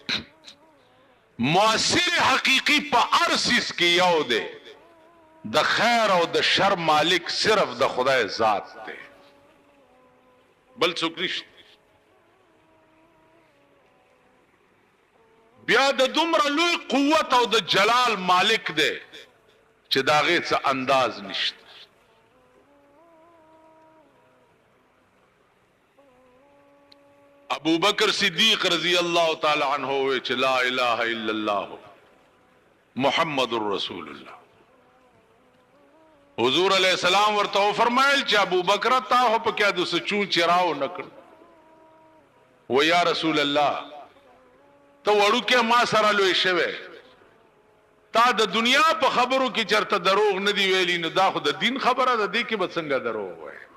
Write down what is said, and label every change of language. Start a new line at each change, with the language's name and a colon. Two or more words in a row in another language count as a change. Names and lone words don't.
Pashto: مؤثر حقیقی په ارسس کې یو دی د خیر او د شر مالک صرف د خدای ذات دی بل څوک نشته بیا د دومره لوی قوت او د جلال مالک دی چې د هغې څه انداز نشته ابو بکر صدیق
Arabic: رضی اللہ تعالی عنہ
Pashto: ہوئے چې
Arabic: لا الہ الا اللہ محمد رسول اللہ
Pashto: حضور علیہ السلام ورته فرمایل چې ابو بکر تا هو په کې د سچون چراو نکړ و
Arabic: یا رسول الله
Pashto: ته وړو کې ما سره لوي شوه تا د دنیا په خبرو کې چرته دروغ نه دی ویلی نو دا خو د دین خبره ده دې کې به څنګه دروغ وای